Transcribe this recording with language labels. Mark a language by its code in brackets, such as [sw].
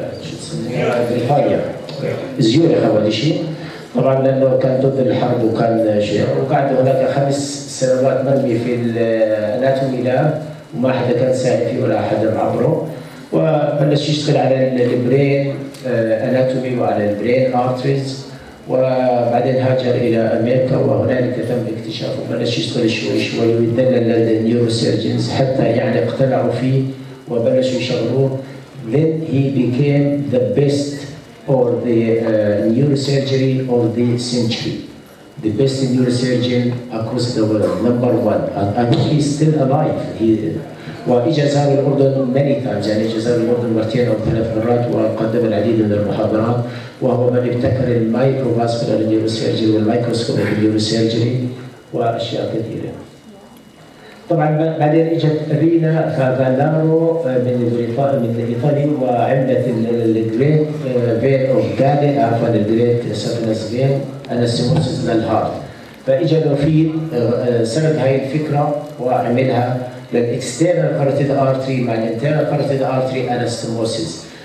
[ar] شو تسميها بريطانيا زيورخ أول شيء، طبعا لأنه كان ضد الحرب وكان شيء، وقعد هناك 5 سنوات مرمي في الاناتومي لاب وما حدا كان ساعد فيه ولا حدا عبره، وبلش يشتغل على البرين اناتومي وعلى البرين ارتريز، وبعدين هاجر الى امريكا وهنالك تم اكتشافه، بلش يشتغل شوي شوي ويدلل للنيوروسيرجنز حتى يعني اقتنعوا فيه وبلشوا يشغلوه. [en] Then he became the best or the neurosurgery of the century, the best neurosurgeon across the world, number 1. I think he's still alive. [ar] وإجا زار الأردن [en] many times، [ar] يعني إجا زار الأردن مرتين أو 3 مرات وقدم العديد من المحاضرات، وهو من ابتكر المايكروفاسكولار نيوروسيرجري والمايكروسكوبيك نيوروسيرجري وأشياء كثيرة. طبعا بعدين اجت رينا فافالارو من ايطاليا وعملت الجريت فين اوف جالي، عفوا الجريت سافنس فين انستيموسيس للهارت، فاجى له في سرد هاي الفكره وعملها للاكسترنال كاروتيد ارتري مع الانترنال كاروتيد ارتري انستيموسيس.